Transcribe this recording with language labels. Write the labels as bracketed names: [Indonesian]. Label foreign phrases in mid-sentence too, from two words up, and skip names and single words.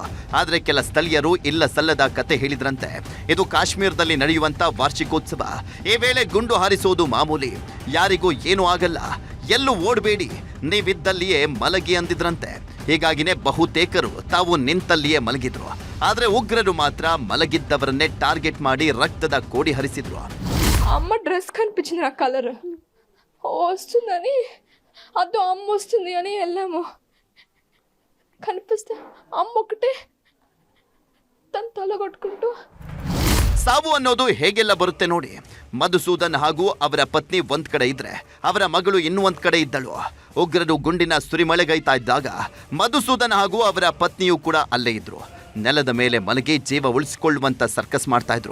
[Kannada] ಆದ್ರೆ ಕೆಲ ಸ್ಥಳೀಯರು ಇಲ್ಲ ಸಲ್ಲದ ಕತೆ ಹೇಳಿದ್ರಂತೆ. ಇದು ಕಾಶ್ಮೀರದಲ್ಲಿ ನಡೆಯುವಂತ ವಾರ್ಷಿಕೋತ್ಸವ. ಈ ವೇಳೆ ಗುಂಡು ಹಾರಿಸೋದು ಮಾಮೂಲಿ, ಯಾರಿಗೂ ಏನೂ ಆಗಲ್ಲ, ಎಲ್ಲೂ ಓಡಬೇಡಿ, ನೀವಿದ್ದಲ್ಲಿಯೇ ಮಲಗಿ ಅಂದಿದ್ರಂತೆ. ಹೀಗಾಗಿನೇ ಬಹುತೇಕರು ತಾವು ನಿಂತಲ್ಲಿಯೇ ಮಲಗಿದ್ರು. ಆದ್ರೆ ಉಗ್ರರು ಮಾತ್ರ ಮಲಗಿದ್ದವರನ್ನೇ ಟಾರ್ಗೆಟ್ ಮಾಡಿ ರಕ್ತದ ಕೋಡಿ ಹರಿಸಿದ್ರು. [Telugu] అమ్మ డ్రెస్ కనిపించింది, నా కలర్ వస్తుందని, అదో అమ్మ వస్తుంది అని వెళ్ళాము. కనిపిస్తే అమ్మ ఒకటే తన తల కొట్టుకుంటూ. [Kannada] ಸಾವು ಅನ್ನೋದು ಹೇಗೆಲ್ಲ ಬರುತ್ತೆ ನೋಡಿ. ಮಧುಸೂದನ್ ಹಾಗೂ ಅವರ ಪತ್ನಿ ಒಂದ್ ಕಡೆ ಇದ್ರೆ ಅವರ ಮಗಳು ಇನ್ನೂ ಒಂದ್ ಕಡೆ ಇದ್ದಳು. ಉಗ್ರರು ಗುಂಡಿನ ಸುರಿಮಳೆಗೈತಾ ಇದ್ದಾಗ ಮಧುಸೂದನ್ ಹಾಗೂ ಅವರ ಪತ್ನಿಯೂ ಕೂಡ ಅಲ್ಲೇ ಇದ್ರು. ನೆಲದ ಮೇಲೆ ಮಲಗಿ ಜೀವ ಉಳಿಸಿಕೊಳ್ಳುವಂತ ಸರ್ಕಸ್ ಮಾಡ್ತಾ ಇದ್ರು.